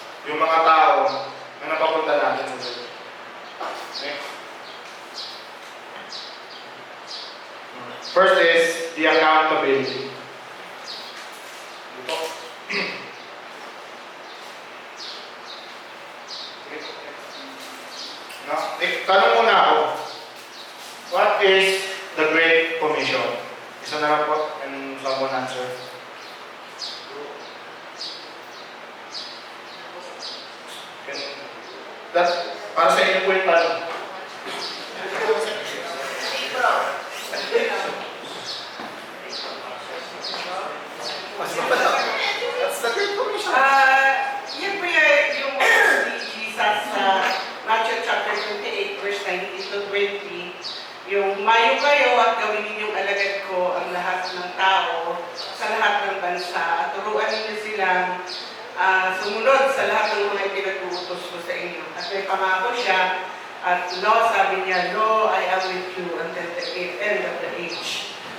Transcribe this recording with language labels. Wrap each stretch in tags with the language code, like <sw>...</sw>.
<tl>Yung mga tao na napapunta natin sa Lord.</tl> <en>Okay? First is the accountability.</en> <tl>Ito.</tl> <en>No?</en> <tl>Tanong muna ako.</tl> <en>What is the Great Commission?</en> <tl>Isa na lang po,</tl> <en>and someone answer. That's,</en> <tl>para sa inyo po yung tanong.</tl> <en>That's the Great Commission.</en> <tl>Yan po yung ni Jesus sa Matthew chapter 28, verse 19 to 20. Yung mayo kayo at gawin ninyong alagad ko ang lahat ng tao sa lahat ng bansa at turuan ninyo silang sumunod sa lahat ng mga pinag-uutos ko sa inyo. At may pangako siya at sabi niya,</tl> <en>Lo, I am with you until the end of the age.</en>